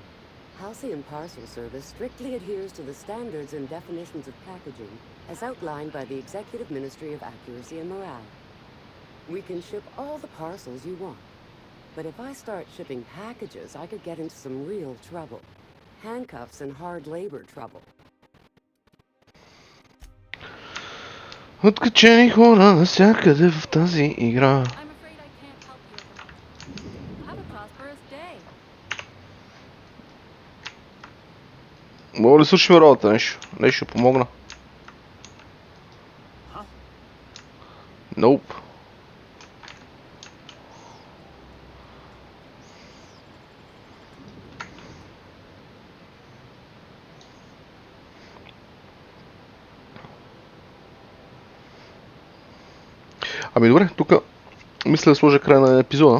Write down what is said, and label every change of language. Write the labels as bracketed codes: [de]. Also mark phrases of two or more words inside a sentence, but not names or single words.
[en] Halcyon Parcel Service strictly adheres to the standards and definitions of packaging as outlined by the Executive Ministry of Accuracy and Morale. We can ship all the parcels you want. But if I start shipping packages, I could get into some real trouble. Handcuffs and hard labor trouble. [bg] Откачени хора навсякъде в тази игра. [en] I'm afraid I can't help you at the moment. Have a prosperous day. [bg] Мога ли свършим работа нещо? Нещо помогна? Nope. Ами добре, тук мисля да сложа край на епизода.